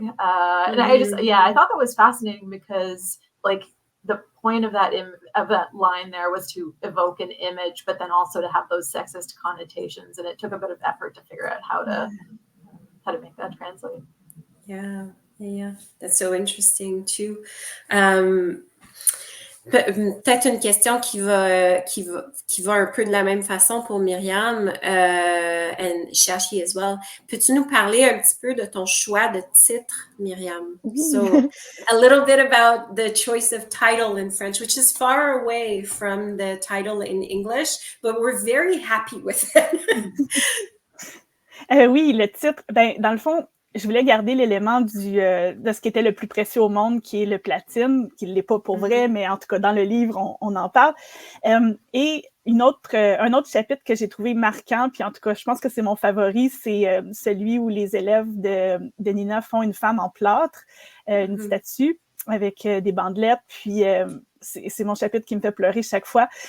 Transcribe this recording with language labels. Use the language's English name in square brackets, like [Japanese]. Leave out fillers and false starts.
[English] And I thought that was fascinating because, like, the point of that line there was to evoke an image, but then also to have those sexist connotations. And it took a bit of effort to figure out how to make that translate. Yeah. That's so interesting too. [French] Peut-être une question qui va un peu de la même façon pour Myriam [English] and Shashi as well. [French] Peux-tu nous parler un petit peu de ton choix de titre, Myriam? [English] So a little bit about the choice of title in French, which is far away from the title in English, but we're very happy with it. [French] Oui, le titre, dans le fond, je voulais garder l'élément de ce qui était le plus précieux au monde, qui est le platine, qui ne l'est pas pour vrai, mais en tout cas, dans le livre, on en parle. Et un autre chapitre que j'ai trouvé marquant, puis en tout cas, je pense que c'est mon favori, c'est celui où les élèves de Nina font une femme en plâtre, une statue avec des bandelettes, puis c'est mon chapitre qui me fait pleurer chaque fois.